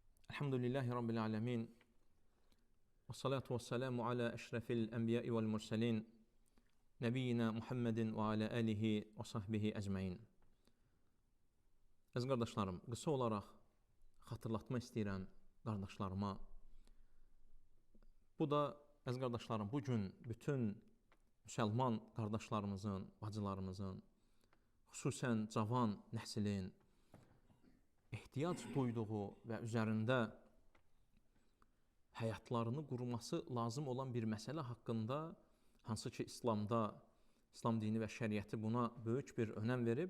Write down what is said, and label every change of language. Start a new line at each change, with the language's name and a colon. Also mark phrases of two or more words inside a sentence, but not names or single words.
Arabic: الحمد لله رب العالمين. والصلاة والسلام على أشرف الأنبياء والمرسلين. نبينا محمد وعلى آله وصحبه أجمعين.
Azerbaijani: Əziz qardaşlarım, qısa olaraq xatırlatma istəyirəm qardaşlarıma. Bu da, əziz qardaşlarım, bugün bütün müsəlman qardaşlarımızın, bacılarımızın, xüsusən cavan nəslin ehtiyac duyduğu və üzərində həyatlarını qurması lazım olan bir məsələ haqqında, hansı ki İslamda, İslam dini və şəriəti buna böyük bir önəm verib.